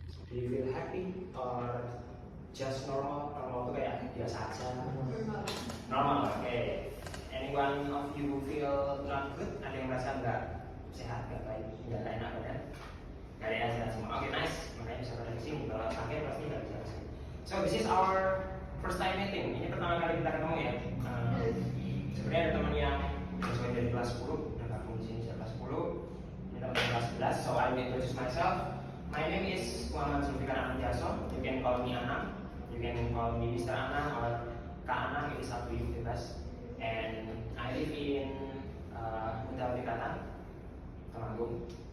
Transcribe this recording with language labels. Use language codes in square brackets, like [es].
[en] Do you feel happy or just normal? [id] Normal itu kayak biasa aja. Normal. Normal, oke. [en] Anyone of you feel not good? [id] Ada yang merasa nggak sehat, nggak baik, nggak enak badan? Nggak ada yang sehat semua. Oke, nice. Makanya bisa pada di sini. Kalau sakit pasti nggak bisa kesini. [en] So this is our first time meeting. [id] Ini pertama kali kita ketemu ya. Sebenarnya ada teman yang sesuai dari kelas 10, udah gabung di sini sejak kelas 10. Ini teman kelas 11. [en] So I will introduce myself. My name is Muhammad Zulfikar Anantiaso. You can call me Anang. You can call me Mr. Anang or Kak Anang. It is up to you, bebas. And I live in Kuta Bikatan, Temanggung.